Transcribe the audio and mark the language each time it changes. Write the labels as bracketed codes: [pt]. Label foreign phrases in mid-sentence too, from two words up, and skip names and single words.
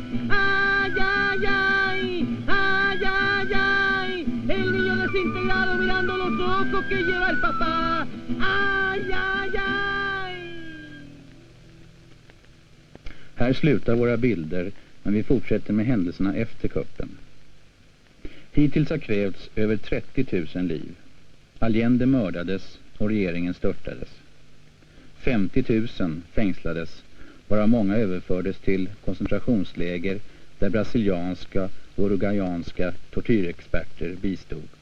[es] Ay, ay, ay, ay, ay, ay. El niño desintegrado mirando los ojos que lleva el papá. Ay, ay, ay. [sv] Här slutar våra bilder, men vi fortsätter med händelserna efter kuppen. Hittills har krävts över 30 000 liv. Allende mördades och regeringen störtades. 50 000 fängslades, varav många överfördes till koncentrationsläger där brasilianska och uruguayanska tortyrexperter bistod.